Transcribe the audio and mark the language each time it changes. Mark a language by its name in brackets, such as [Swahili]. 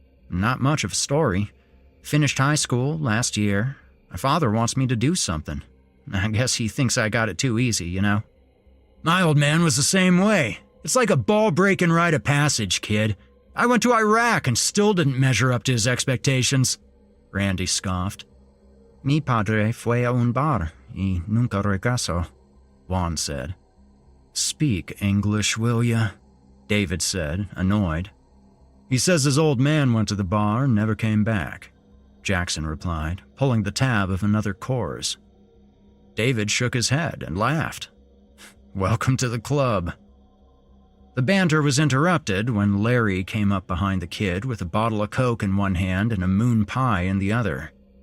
[English] Not much of a story. Finished high school last year. My father wants me to do something. I guess he thinks I got it too easy, you know. My old man was the same way. It's like a ball-breaking rite of passage, kid. I went to Iraq and still didn't measure up to his expectations, Randy scoffed. [Spanish] Mi padre fue a un bar y nunca regresó, [English] Juan said. Speak English, will ya? David said, annoyed. He says his old man went to the bar and never came back, Jackson replied, pulling the tab of another Coors. David shook his head and laughed. Welcome to the club. The banter was interrupted when Larry came up behind the kid with a bottle of Coke in one hand and a moon pie in the other.